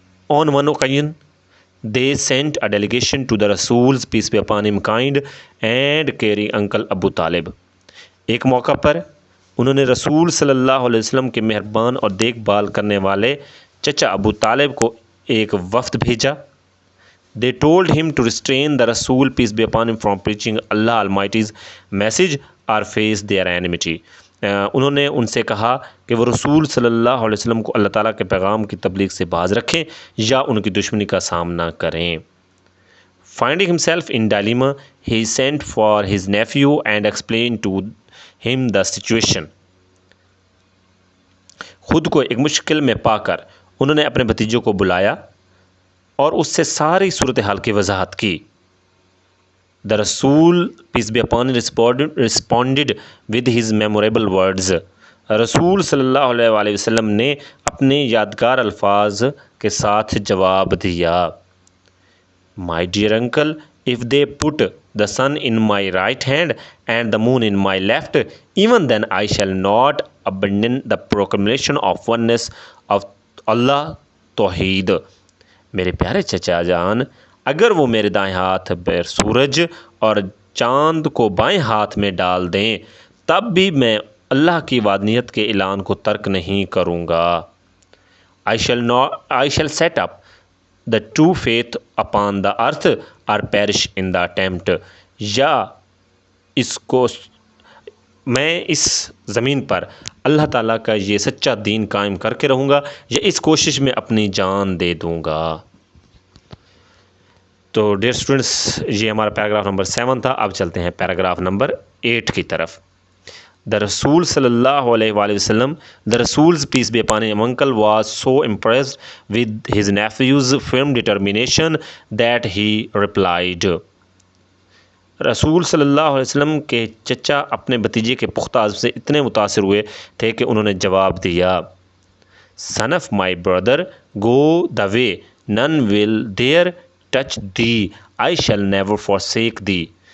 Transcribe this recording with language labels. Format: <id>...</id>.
<en>On one occasion, they sent a delegation to the Rasul's, peace be upon him, kind and caring uncle Abu Talib.</en> <ur>ایک موقع پر انہوں نے رسول صلی اللہ علیہ وسلم کے مہربان اور دیکھ بھال کرنے والے چچا ابو طالب کو ایک وفد بھیجا.</ur> <en>They told him to restrain the Rasul, peace be upon him, from preaching Allah Almighty's message or face their enmity.</en> <ur>انہوں نے ان سے کہا کہ وہ رسول صلی اللہ علیہ وسلم کو اللہ تعالیٰ کے پیغام کی تبلیغ سے باز رکھیں یا ان کی دشمنی کا سامنا کریں.</ur> <en>Finding himself in dilemma, he sent for his nephew and explained to him the situation.</en> <ur>خود کو ایک مشکل میں پا کر انہوں نے اپنے بھتیجوں کو بلایا اور اس سے ساری صورتحال کی وضاحت کی.</ur> <en>The Rasul, peace be upon him, responded with his memorable words.</en> <ur>رسول صلی اللہ علیہ وسلم نے اپنے یادگار الفاظ کے ساتھ جواب دیا.</ur> <en>My dear uncle, if they put the sun in my right hand and the moon in my left, even then I shall not abandon the proclamation of oneness of Allah,</en> <ur>توحید. میرے پیارے چچا جان، اگر وہ میرے دائیں ہاتھ پر سورج اور چاند کو بائیں ہاتھ میں ڈال دیں تب بھی میں اللہ کی وحدانیت کے اعلان کو ترک نہیں کروں گا.</ur> <en>I shall set up the true faith upon the earth or perish in the attempt.</en> <ur>یا میں اس زمین پر اللہ تعالیٰ کا یہ سچا دین قائم کر کے رہوں گا یا اس کوشش میں اپنی جان دے دوں گا. تو ڈیئر اسٹوڈنٹس، یہ ہمارا پیراگراف نمبر 7 تھا. اب چلتے ہیں پیراگراف نمبر 8 کی طرف.</ur> <en>The Rasul sallallahu alaihi wasallam, the Rasul's peace be upon him, uncle was so impressed with his nephew's firm determination that he replied.</en> <ur>رسول صلی اللہ علیہ وسلم کے چچا اپنے بھتیجے کے پختہ عزم سے اتنے متاثر ہوئے تھے کہ انہوں نے جواب دیا،</ur> <en>Son of my brother, go the way none will dare touch thee, I shall never forsake thee.</en>